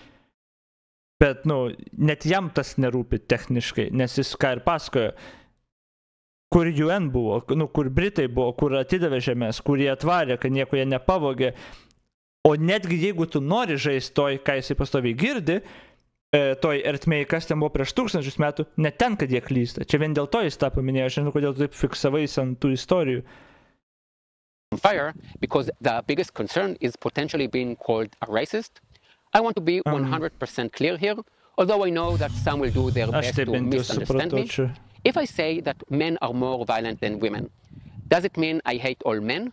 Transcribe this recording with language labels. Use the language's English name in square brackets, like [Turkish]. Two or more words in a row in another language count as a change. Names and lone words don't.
[Lithuanian] Bet, net jam tas nerūpi techniškai, nes jis ką ir pasakojo, kur UN buvo, kur Britai buvo, kur atidavė žemės, kur jie atvarė, kad nieko jie nepavogė. O netgi jeigu tu nori žaisti toj, ką jisai pastoviai girdi, toj ertmėj, kas ten buvo prieš 1000 metų, net ten, kad jie klysta. Čia vien dėl to jis tą paminėjo, aš žinau, kodėl tu taip fiksavais ant tų istorijų. [English] Fire, because the biggest concern is potentially being called a racist. I want to be 100% clear here, although I know that some will do their best to misunderstand me. If I say that men are more violent than women, does it mean I hate all men?